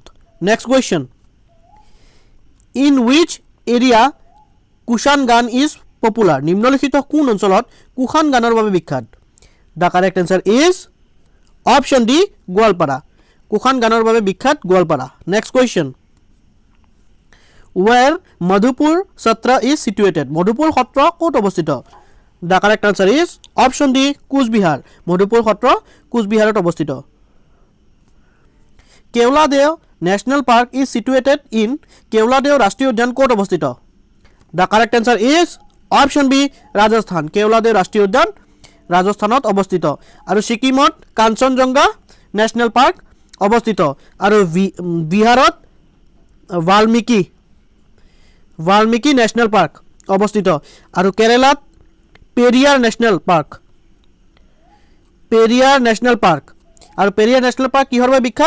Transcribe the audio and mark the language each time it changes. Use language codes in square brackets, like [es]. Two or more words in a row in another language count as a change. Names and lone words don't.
[en] Next question, in which area Kushan Gaan is popular? [as] নিম্নলিখিত কোন অঞ্চলত কুষাণ গানৰ বাবে বিখ্যাত? [en] The correct answer is option D, [as] গোৱালপাৰা। কুষাণ গানৰ বাবে বিখ্যাত গোৱালপাৰা। [en] Next question, where Madhupur Satra is situated? [as] মধুপুৰ সত্ৰ ক'ত অৱস্থিত? [en] The correct answer is option D, কোচবিহাৰ। [as] মধুপুৰ সত্ৰ কোচবিহাৰত অৱস্থিত। [en] Keoladeo National Park is situated in Keoladeo [as] ৰাষ্ট্ৰীয় উদ্যান ক'ত অৱস্থিত? [en] The correct answer is option B, Rajasthan. [as] Keoladeo ৰাষ্ট্ৰীয় উদ্যান ৰাজস্থানত অৱস্থিত। আৰু ছিকিমত কাঞ্চনজংঘা নেশ্যনেল পাৰ্ক অৱস্থিত। আৰু বিহাৰত বাল্মীকি নেশ্যনেল পাৰ্ক অৱস্থিত। আৰু কেৰালাত পেৰিয়াৰ নেশ্যনেল পাৰ্ক আৰু পেৰিয়াৰ নেশ্যনেল পাৰ্ক কিহৰ বাবে বিখ্যাত?